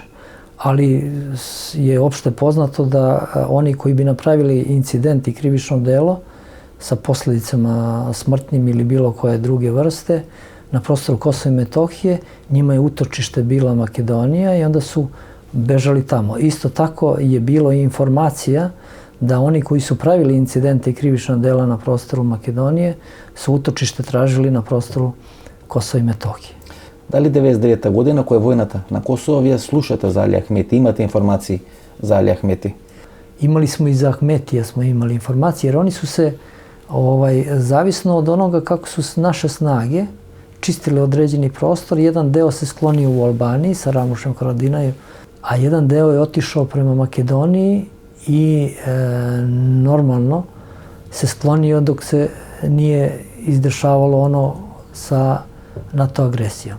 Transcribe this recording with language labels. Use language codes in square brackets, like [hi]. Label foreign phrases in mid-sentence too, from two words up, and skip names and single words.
[sr] Ali je opšte poznato da oni koji bi napravili incident i krivično delo sa posljedicama smrtnim ili bilo koje druge vrste na prostoru Kosova i Metohije, njima je utočište bila Makedonija i onda su bežali tamo. Isto tako je bilo i informacija da oni koji su pravili incidente i krivična dela na prostoru Makedonije su utočište tražili na prostoru Kosova i Metohije. [mk] Дали 99 година која е војната на Косово, вие слушате за Али Ахмети, имате информации за Али Ахмети? [sr] Imali smo iz Ahmetija smo imali informacije, jer oni su se zavisno od onoga kako su naše snage čistile određeni prostor, jedan deo se sklonio u Albaniji sa Ramušem Haradinajem, a jedan deo je otišao prema Makedoniji i normalno se sklonio dok se nije izdešavalo ono sa NATO agresijom.